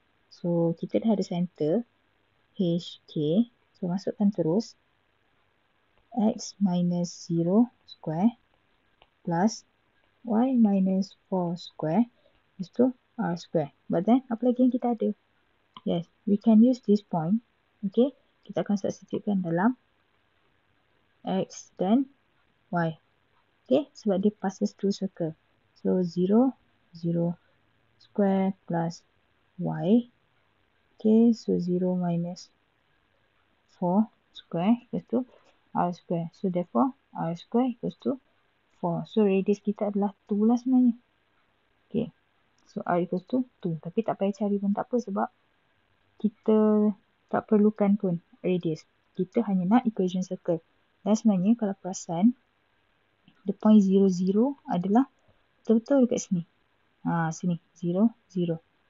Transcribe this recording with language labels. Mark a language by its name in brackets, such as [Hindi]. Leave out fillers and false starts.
[Malay] So, kita dah ada center h, k. [English] So, [Malay] masukkan terus [English] x minus 0 square plus y minus 4 square equals to r square. But then, [Malay] apa lagi yang kita ada? [English] Yes, we can use this point. [Malay] Okay, kita akan substitutekan dalam x dan y. Okay, sebab dia [English] passes through circle. So, 0, 0 square plus y. Okay, so 0 minus 4 square equals to r square. So, therefore, r square equals to 4. [Malay] So, radius kita adalah 2 lah sebenarnya. [English] Okay, so r equals to 2. [Malay] Tapi tak payah cari pun tak apa sebab kita tak perlukan pun radius. Kita hanya nak equation circle. Dan sebenarnya kalau perasan, [English] the point 0, 0 [Malay] adalah betul-betul dekat sini. Sini. 0, 0.